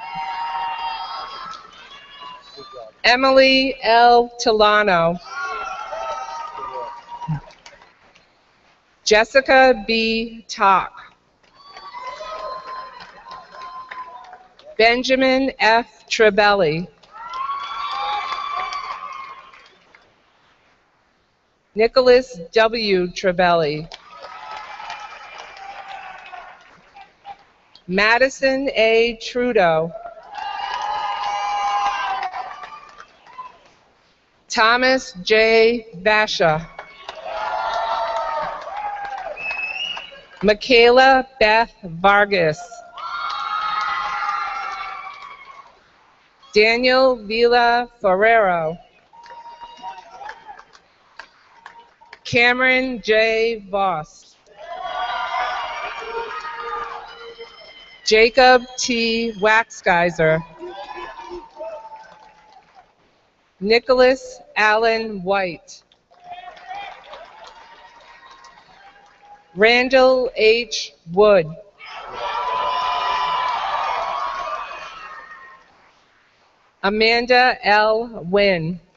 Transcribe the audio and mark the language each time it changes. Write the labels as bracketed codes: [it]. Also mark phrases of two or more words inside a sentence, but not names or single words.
[en] Emily L. Tilano. Jessica B. Tock. Benjamin F. Trebelli. Nicholas W. Trebelli. Madison A. Trudeau. Thomas J. Basha. Michaela Beth Vargas. Daniel Villa Ferrero. Cameron J. Voss. Jacob T. Waxgeiser. Nicholas Allen White. Randall H. Wood. Amanda L. Wynn.